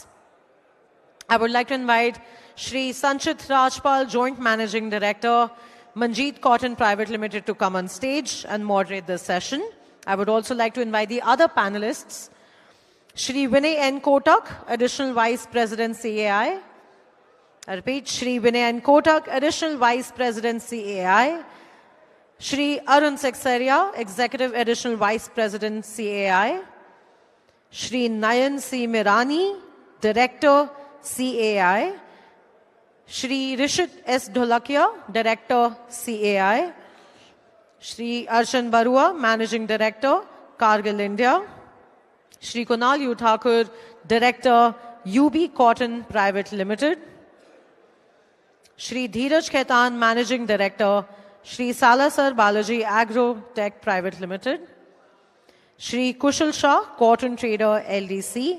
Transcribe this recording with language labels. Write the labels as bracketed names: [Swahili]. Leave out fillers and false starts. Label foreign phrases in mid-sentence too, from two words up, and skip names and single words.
[English] I would like to invite Shri Sanchit Rajpal, Joint Managing Director, Manjeet Cotton Private Limited, to come on stage and moderate this session. I would also like to invite the other panelists, Shri Vinay N. Kotak, Additional Vice President, CAI. I repeat, Shri Vinay N. Kotak, Additional Vice President, CAI. Shri Arun Seksaria, Executive Additional Vice President, CAI. Shri Nayan C. Mirani, Director, CAI. Shri Rishit S. Dholakia, Director, CAI. Shri Arshan Barua, Managing Director, Cargill India. Shri Kunal U. Thakur, Director, UB Cotton Private Limited. Shri Dheeraj Khaitan, Managing Director, Shri Salasar Balaji Agro Tech Private Limited. Shri Kushal Shah, Cotton Trader LDC.